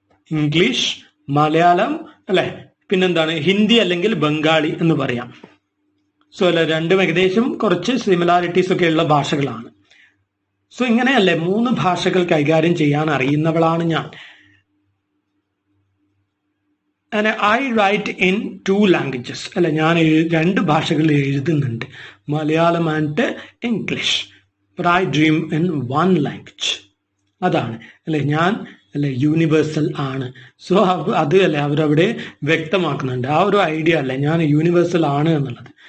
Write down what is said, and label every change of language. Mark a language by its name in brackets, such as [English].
[Malayalam] English, Malayalam അല്ലെ, പിന്നെന്താണ് ഹിന്ദി അല്ലെങ്കിൽ ബംഗാളി എന്ന് പറയാം. സോ അല്ലെ രണ്ടും ഏകദേശം കുറച്ച് സിമിലാരിറ്റീസ് ഒക്കെ ഉള്ള ഭാഷകളാണ്. സോ ഇങ്ങനെയല്ലേ 3 ഭാഷകൾ കൈകാര്യം ചെയ്യാൻ അറിയുന്നവളാണ് ഞാൻ. [English] And I write in 2 languages. [Malayalam] അല്ലെ ഞാൻ 2 ഭാഷകളിൽ എഴുതുന്നുണ്ട്, Malayalam and English. [English] But I dream in 1 language. [Malayalam] അതാണ് അല്ലെ ഞാൻ അല്ലെ യൂണിവേഴ്സൽ ആണ്. സോ അത് അല്ലെ അവരവിടെ വ്യക്തമാക്കുന്നുണ്ട്. ആ ഒരു ഐഡിയ അല്ലെ ഞാൻ യൂണിവേഴ്സൽ ആണ് എന്നുള്ളത്.